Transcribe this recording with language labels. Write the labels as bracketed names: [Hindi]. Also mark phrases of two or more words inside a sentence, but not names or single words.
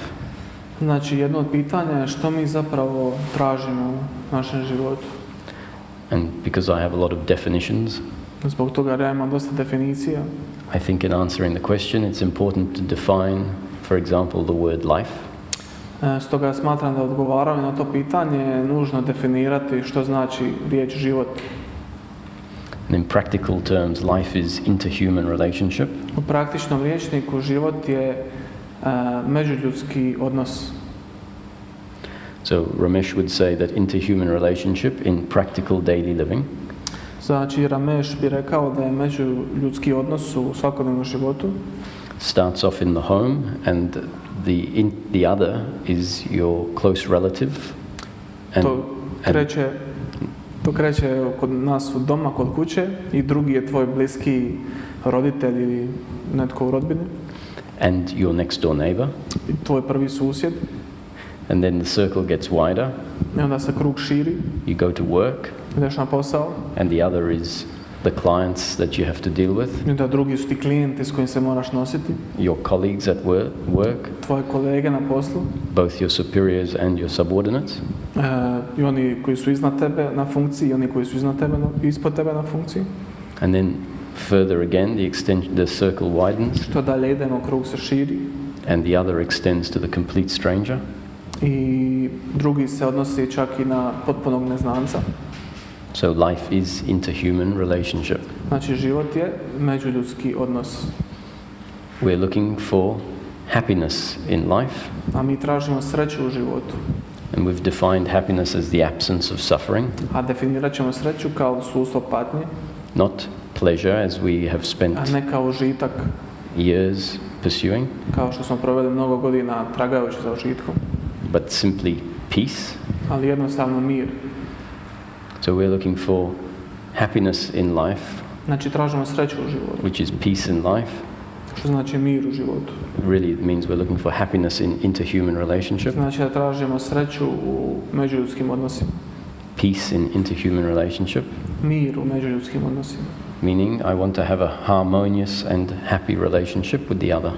[Croatian] Znači, jedno od pitanja je što mi zapravo tražimo u našem životu. [English] And because I have a lot of definitions, [Croatian] zbog toga ja imam dosta definicija. [English] I think in answering the question it's important to define, for example, the word life. [Croatian] Stoga smatram da odgovaranje na to pitanje je nužno definirati što znači riječ život. [English] And in practical terms, life is interhuman relationship. [Croatian] U praktičnom rječniku život je međuljudski odnos. [English] So Ramesh would say that interhuman relationship in practical daily living. [Croatian] Znači Ramesh bi rekao da je međuljudski odnos u svakodnevnom životu. [English] Starts off in the home and the other is your close relative. And, [Croatian] to kreće kod nas u doma, kod kuće, i drugi je tvoj bliski roditelj ili netko u rodbini. [English] And your next door neighbor. [Croatian] I tvoj prvi susjed. [English] And then the circle gets wider. [Croatian] I onda se krug širi. [English] You go to work. [Croatian] Ideš na posao. [English] And the other is the clients that you have to deal with. [Croatian] I onda drugi su ti klijenti s kojim se moraš nositi. [English] Your colleagues at work. [Croatian] Tvoje kolege na poslu. [English] Both your superiors and your subordinates. [Croatian] I oni koji su iznad tebe na funkciji, i oni koji su ispod tebe na funkciji. [English] And then further again, the circle widens. [Croatian] Što dalje idemo, krug se širi. [English] And the other extends to the complete stranger. [Croatian] I drugi se odnosi čak i na potpunog neznanca. [English] So life is interhuman relationship. [Croatian] Znači život je međuljudski odnos. [English] We're looking for happiness in life. [Croatian] A mi tražimo sreću u životu. [English] And we've defined happiness as the absence of suffering. [Croatian] A definirat ćemo sreću kao odsustvo patnje. [English] Not pleasure as we have spent [Croatian] a ne kao užitak. [English] Years pursuing. [Croatian] Kao što smo proveli mnogo godina tragajući za užitkom. [English] But simply peace. [Croatian] Ali jednostavno mir. [English] So we're looking for happiness in life. [Croatian] Znači tražimo sreću u životu. [English] Which is peace in life. [Croatian] što znači mir u životu. [English] Really, it means we're looking for happiness in interhuman relationship, [Croatian] Znači da tražimo sreću u međuljudskim odnosima. [English] peace in interhuman relationship, [Croatian] Mir u međuljudskim odnosima. [English] meaning I want to have a harmonious and happy relationship with the other.